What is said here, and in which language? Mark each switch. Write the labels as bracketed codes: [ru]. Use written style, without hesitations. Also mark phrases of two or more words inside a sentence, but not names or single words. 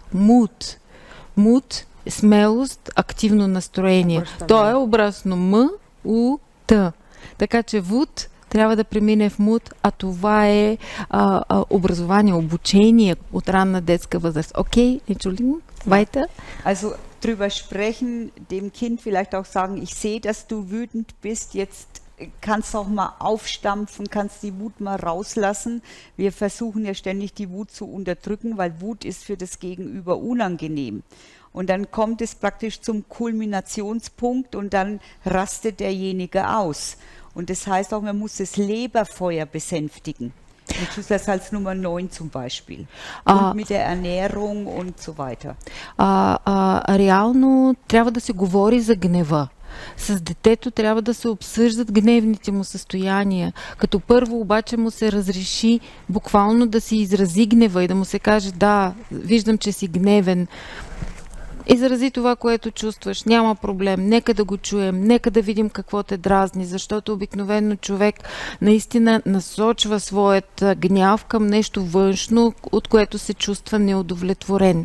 [de] Mut. Mut, [bg] смелост, активно настроение. Обръщане. То е образно М, У, Т. Така че Wut трябва да премине в Mut, а това е образование, обучение от ранна детска възраст. Окей, [de] Entschuldigung, weiter. Also drüber sprechen, dem Kind vielleicht auch sagen, ich sehe, dass du wütend bist, jetzt kannst du auch mal aufstampfen, kannst die Wut mal rauslassen. Wir versuchen ja ständig die Wut zu unterdrücken, weil Wut ist für das Gegenüber unangenehm. Und dann kommt es praktisch zum Kulminationspunkt und dann rastet derjenige aus. Und das heißt auch, man muss das Leberfeuer besänftigen. Mit Schüsslersalz Nummer 9 zum Beispiel. Und mit der Ernährung und so weiter. [bg] Реално трябва да се говори за гнева. С детето трябва да се обсъждат гневните му състояния. Като първо обаче му се разреши буквално да си изрази гнева и да му се каже: да, виждам, че си гневен. Изрази това, което чувстваш, няма проблем, нека да го чуем, нека да видим какво те дразни, защото обикновено човек наистина насочва своят гняв към нещо външно, от което се чувства неудовлетворен.